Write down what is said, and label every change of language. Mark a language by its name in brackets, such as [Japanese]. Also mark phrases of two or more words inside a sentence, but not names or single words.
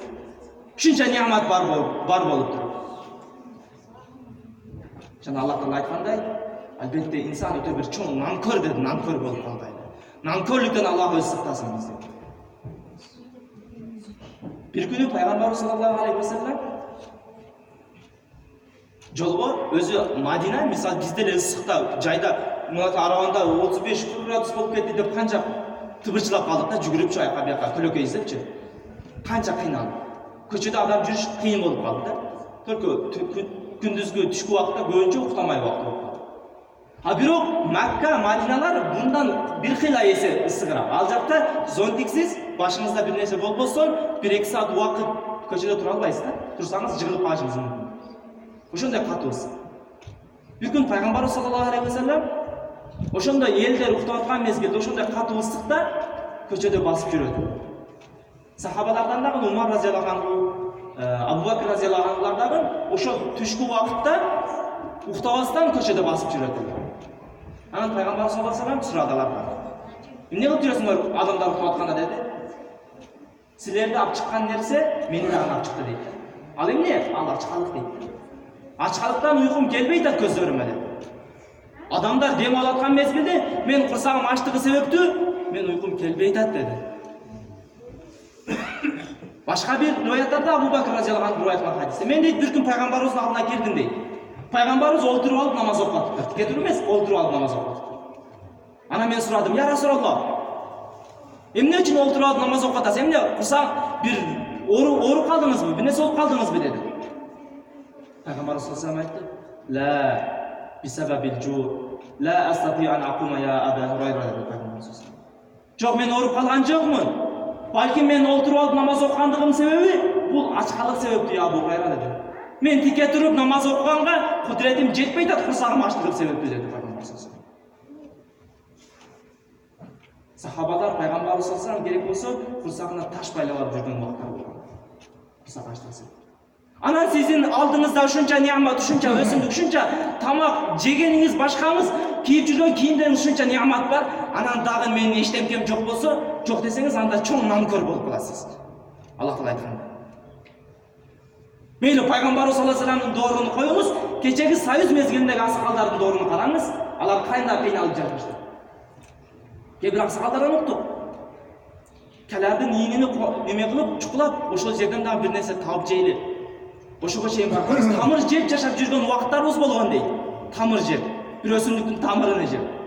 [Kyrgyz] Ушунча ниъмат бар болуп туруп. Жана Аллах Таала айткандай, албетте инсан өтө бир чоң нанкөр деп нанкөр болуп калбайт. Нанкөрлүктөн Аллах өзү сактасын бизди. Бир күнү пайгамбарыбыз [Arabic] صلى الله عليه وسلم [Kyrgyz] жолго өзү Мадина, мисалы бизде эле ысыкта жайда мына арабанда 35-40 градус болуп кетти деп канча тыбырчылап калдык да, жүгүрүп жайка бияка төлөкөй издепчи. Канча кыйналдык. Көчөдө адам жүрүш кыйын болуп калды да. Только күндүзгү түшкү убакта көбүнчө уктамай убакта болуп калды. А бирок Макка, Мадиналар мындан бир кыйла эсе ысыгыраак. Ал жакта зонтиксиз, башыңызда бир нерсе болбосо, 1-2 саат убакыт көчөдө тура албайсыз да. Турсаңыз жыгылып калышыңыз мүмкүн. Ошондой катуу ысык. Бир күн пайгамбарыбыз [Arabic] صلى الله عليه وسلم [Kyrgyz] ошондой элдер уктап аткан мезгилде ошондой катуу ысыкта көчөдө басып жүрөт. Сахабалардан дагы Умар [Arabic] رضي الله عنه, [Kyrgyz] Абу Бакр разияллаху анхулар дагы ошол түшкү убакытта уктабастан көчөдө басып жүрөт. Анан пайгамбар [Arabic] صلى الله عليه وسلم [Kyrgyz] сурадылар. Эмне кылып жүрөсүңөр адамдар уктап атканда деди. Силерди алып чыккан нерсе мени дагы алып чыкты дейт. Ал эмне? Ал ачкалык дейт. Ачкалыктан уйкум келбей атат көзлөрүмө деп. Адамдар дем алып аткан мезгилде мен курсагым ачтыгы себептүү мен уйкум келбей атат деди. Башка бир риwаяттарда Абу Бакр [Arabic] رضي الله عنه [Kyrgyz] айткан хадисте мен дейт бир күн пайгамбарыбыздын алдына кирдим дейт. Пайгамбарыбыз олтуруп алып намаз окуп атыптыр. Кетирип эмес, олтуруп алып намаз окуп атыптыр. Ана мен сурадым: [Arabic] "يا رسول الله, [Kyrgyz] эмне үчүн олтуруп алып намаз окуп атасыз? Эмне курсаң бир ооруп калдыңызбы? Бир нерсе болуп калдыңызбы?" деди. Пайгамбарыбыз [Arabic] صلى الله عليه وسلم [Kyrgyz] айтты: [Arabic] "لا بسبب الجوع لا أستطيع أن أقوم يا أبا هريرة" [Kyrgyz] деп пайгамбарыбыз. Жок, мен ооруп калган жокмун. Балким мен олтуруп алып намаз окугандыгым себеби бул ачкалык себептүү я Абу Хурайра деди. Мен тике туруп намаз окуганга кудретим жетпей атат, курсагым ачтыгым себептүү деди пайгамбарыбыз. Сахабалар пайгамбарыбыз [Arabic] صلى الله عليه وسلم [Kyrgyz] керек болсо курсагына таш байлап алып жүргөн убактар болгон. Курсак ачтырса. Анан сиздин алдыңызда ушунча ниъмат, ушунча өсүмдүк, ушунча тамак жегениңиз, башкаңыз, кийип жүргөн кийимдериңиз ушунча ниъмат бар. Анан дагы менин эчтемкем жок болсо, жок десеңиз анда чоң нанкөр болуп каласыз. Аллах Таала айткан. [Kazakh] Мейлі пайғамбарымыз [Arabic] صلى الله عليه [Kyrgyz] вассаламдың дооруну коюңуз, кечеги союз мезгилиндеги аксакалдардын дооруну караңыз, алар кайда кыйналып жатышты. Кээ бир аксакалдардан уктук. Калардын ийинини неме кылып, чукулап, ошол жерден дагы бир нерсе таап жейли. Ошого чейин барганбыз. Тамыр жеп жашап жүргөн убакыттарыбыз болгон дейт. Тамыр жеп, бир өсүмдүктүн тамырын жеп.